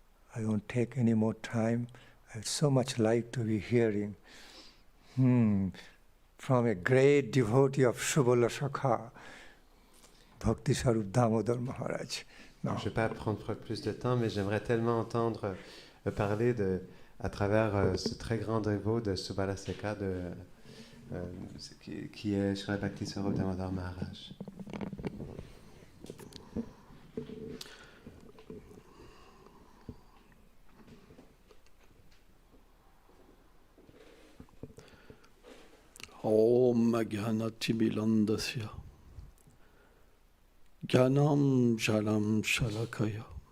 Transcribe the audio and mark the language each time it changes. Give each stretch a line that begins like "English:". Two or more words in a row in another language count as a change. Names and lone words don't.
English: I won't take any more time. I'd so much like to be hearing from a great devotee of Subala Sakha, Bhakti Sarup Damodar Maharaj.
French: Je ne vais pas prendre plus de temps, mais j'aimerais tellement entendre parler à travers ce très grand dévot de Subala Sakha, qui est Srila Bhakti Sarup Damodar Maharaj.
Sanskrit: ॐ ज्ञानतिमिलान्धस्य ज्ञानं जलं शलाकया